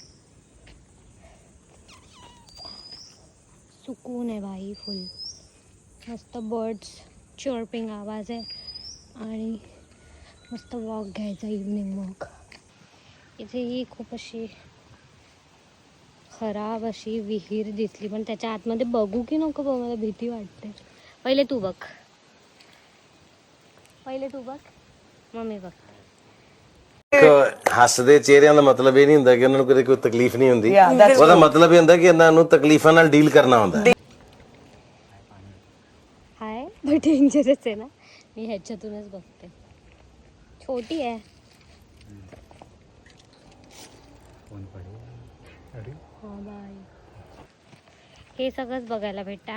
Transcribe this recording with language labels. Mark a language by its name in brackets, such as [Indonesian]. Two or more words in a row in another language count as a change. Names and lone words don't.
[Marathi] सुकून आहे भाई फुल, मस्त [English] birds chirping [Marathi] आवाज आहे आणि मस्त वॉक घ्यायचा [English] evening walk. [Marathi] इथे ही खूप अशी खराब अशी विहीर दिसली, पण त्याच्या आतमध्ये बघू की नको बघू, मला भीती वाटते. पहिले तू बघ, मग मी बघ. [Punjabi] ਹੱਸਦੇ ਚਿਹਰਿਆਂ ਦਾ ਮਤਲਬ ਇਹ ਨਹੀਂ ਹੁੰਦਾ ਕਿ ਉਹਨਾਂ ਨੂੰ ਕਦੇ ਕੋਈ ਤਕਲੀਫ ਨਹੀਂ ਹੁੰਦੀ। ਉਹਦਾ ਮਤਲਬ ਇਹ ਹੁੰਦਾ ਕਿ ਇਹਨਾਂ ਨੂੰ ਤਕਲੀਫਾਂ ਨਾਲ ਡੀਲ ਕਰਨਾ ਹੁੰਦਾ। [Marathi] हाय, [English] but dangerous [Marathi] आहे ना, मी ह्याच्यातूनच बघते. छोटी आहे. हा बाय, हे सगळंच बघायला भेटतं.